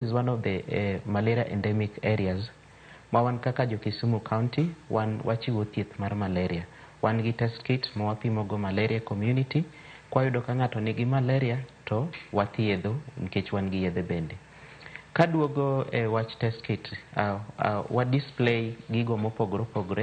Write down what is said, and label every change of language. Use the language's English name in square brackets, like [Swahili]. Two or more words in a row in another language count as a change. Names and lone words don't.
[English] is one of the malaria endemic areas. [Luo (Kenya and Tanzania)] Mawan kaka jo Kisumu County, wachiwo thieth mar malaria. Wan gi [English] test kit [Luo (Kenya and Tanzania)] ma wapimo go malaria community. Kwa yudo ka ng'ato nigi malaria to wathiedho nikech wan gi yedhe bende. Kaduogo wach [English] test kit, [Luo (Kenya and Tanzania)] wa display gigo mopogore opogore.